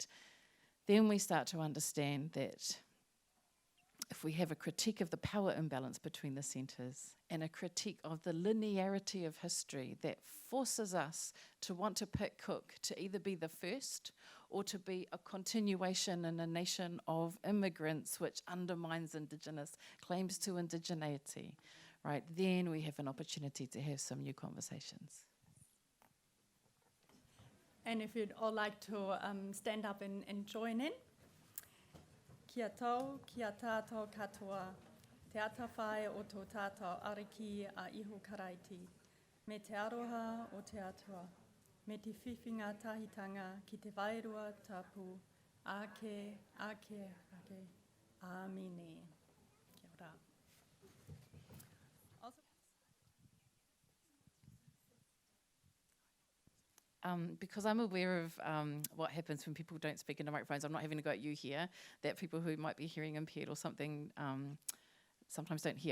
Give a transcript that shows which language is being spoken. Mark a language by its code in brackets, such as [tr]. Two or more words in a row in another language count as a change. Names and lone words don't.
[en] Then we start to understand that if we have a critique of the power imbalance between the centres and a critique of the linearity of history that forces us to want to pick cook to either be the first or to be a continuation in a nation of immigrants which undermines Indigenous claims to indigeneity, right, then we have an opportunity to have some new conversations. And if you'd all like to stand up and join in. [mi] Kia tau, kia tātou katoa, te atawhai o tō tātou ariki a iho karaiti, me te aroha o te atua, me te whiwhinga tahitanga ki te wairua tapu, ake, ake, ake, āmine. Kia ora. [en] Because I'm aware of what happens when people don't speak into microphones, I'm not having to go at you here, that people who might be hearing impaired or something sometimes don't hear.